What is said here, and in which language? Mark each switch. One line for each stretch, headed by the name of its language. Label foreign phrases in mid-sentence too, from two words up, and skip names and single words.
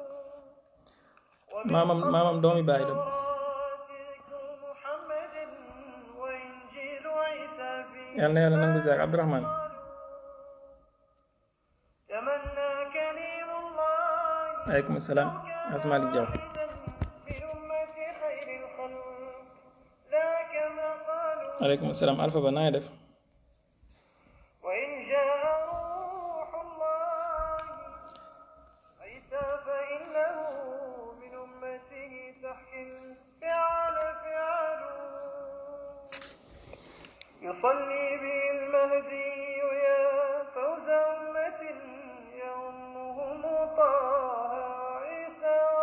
Wolof: maamam doomi baay la yal na yàlla nangu ziar Abdourahmane
Arabic: عليكم السلام
Wolof: asmalik Jaw
Arabic: عليكم السلام
Wolof: Alpha ba naa def
Arabic: يصلي به المهدي يا فوز أمة يومهم طه عيسى